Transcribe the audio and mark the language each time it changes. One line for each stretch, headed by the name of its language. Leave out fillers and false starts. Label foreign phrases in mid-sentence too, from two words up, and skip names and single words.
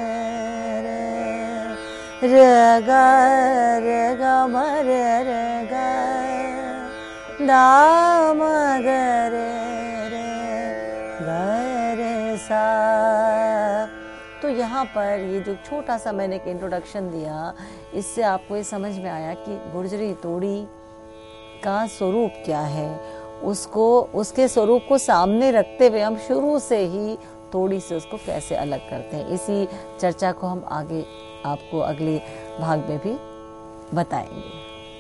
Hindi: रे ग रे ग म रे रे ग द म ग रे रे ग रे सा। तो यहाँ पर ये जो छोटा सा मैंने एक इंट्रोडक्शन दिया, इससे आपको ये समझ में आया कि गुर्जरी तोड़ी का स्वरूप क्या है। उसको, उसके स्वरूप को सामने रखते हुए हम शुरू से ही तोड़ी से उसको कैसे अलग करते हैं, इसी चर्चा को हम आगे आपको अगले भाग में भी बताएंगे।